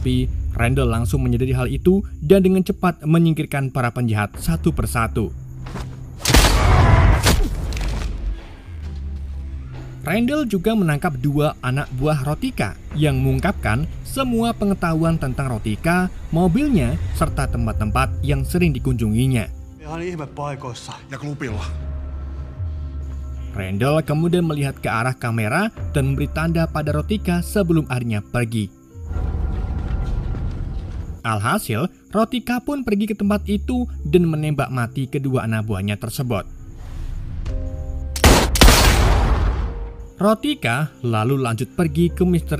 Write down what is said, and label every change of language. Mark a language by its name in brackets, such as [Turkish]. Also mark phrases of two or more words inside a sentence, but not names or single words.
[Indonesian] Tetapi Randall langsung menyadari hal itu dan dengan cepat menyingkirkan para penjahat satu persatu. Randall juga menangkap 2 anak buah Rotika yang mengungkapkan semua pengetahuan tentang Rotika, mobilnya, serta tempat-tempat yang sering dikunjunginya. [Finnish] Ihan ihmepaikoissa. Ja klubilla. [Indonesian] Randall kemudian melihat ke arah kamera dan memberi tanda pada Rotika sebelum akhirnya pergi. Alhasil, Rotika pun pergi ke tempat itu dan menembak mati kedua anak buahnya tersebut. Rotika lalu lanjut pergi ke Mr.